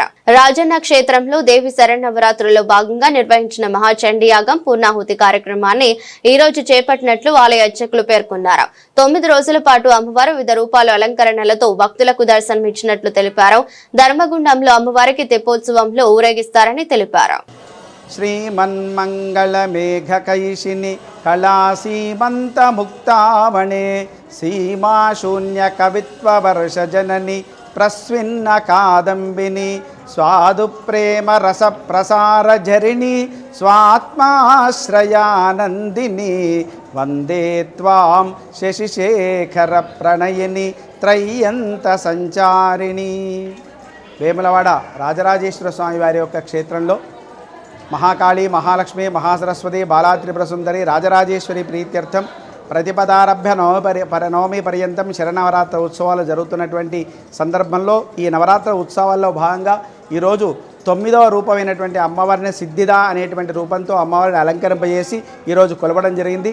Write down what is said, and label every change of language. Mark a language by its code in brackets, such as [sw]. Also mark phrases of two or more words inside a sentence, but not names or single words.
[te] రాజన్న క్షేత్రంలో దేవి శరన్నవరాత్రుల్లో భాగంగా నిర్వహించిన మహాచండీ యాగం, పూర్ణాహుతి కార్యక్రమాన్ని ఈ రోజు చేపట్టినట్లు ఆలయ అర్చకులు పేర్కొన్నారు. 9 రోజుల పాటు అమ్మవారు వివిధ రూపాలు అలంకరణలతో భక్తులకు దర్శనమిచ్చినట్లు తెలిపారు. ధర్మగుండంలో అమ్మవారికి తెప్పోత్సవంలో ఊరేగిస్తారని తెలిపారు. [sa] श्रीमन्मङ्गलमेघकैशिनि कलासीमन्तमुक्तामणे सीमाशून्यकवित्ववर्षजननि प्रस्विन्न कादम्बिनि स्वादुप्रेमरसप्रसारझरिणि स्वात्माश्रयानन्दिनि वन्दे त्वां शशिशेखरप्रणयिनि त्रय्यन्तसञ्चारिणि. [te] వేములవాడ రాజరాజేశ్వర స్వామి వారి యొక్క క్షేత్రంలో మహాకాళి, మహాలక్ష్మి, మహాసరస్వతి, బాలాత్రిపుర సుందరి, రాజరాజేశ్వరి ప్రీత్యర్థం ప్రతిపదారభ్య నవమి పర్యంతం శరన్నవరాత్ర ఉత్సవాలు జరుగుతున్నటువంటి సందర్భంలో ఈ నవరాత్ర ఉత్సవాల్లో భాగంగా ఈరోజు 9వ రూపమైనటువంటి అమ్మవారిని సిద్ధిద అనేటువంటి రూపంతో అమ్మవారిని అలంకరింపజేసి ఈరోజు కొలవడం జరిగింది.